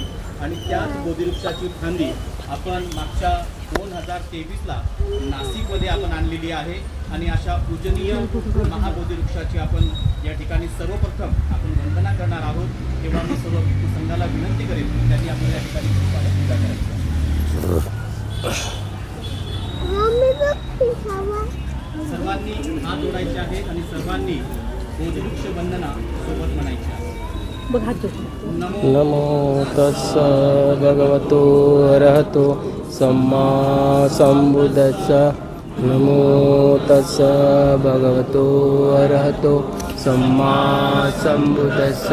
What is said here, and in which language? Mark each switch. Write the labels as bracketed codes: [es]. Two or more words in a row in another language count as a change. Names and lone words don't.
[mr] आणि त्याच बोधिवृक्षाची फांदी आपण मागच्या 2023ला नाशिकमध्ये आपण आणलेली आहे आणि अशा पूजनीय महाबोधिवृक्षाची आपण या ठिकाणी सर्वप्रथम आपण वंदना करणार आहोत. तेव्हा मी सर्व भिक्षू संघाला विनंती करेन की त्यांनी आपल्याला या ठिकाणी पूजा करायची. सर्वांनी हात जोडायचे आहेत आणि सर्वांनी बोधिवृक्ष वंदना सोबत म्हणायची आहे. [pi] नमो तस्स भगवतो अरहतो सम्मा संबुद्धस्स. नमो तस्स भगवतो अरहतो सम्मा संबुद्धस्स.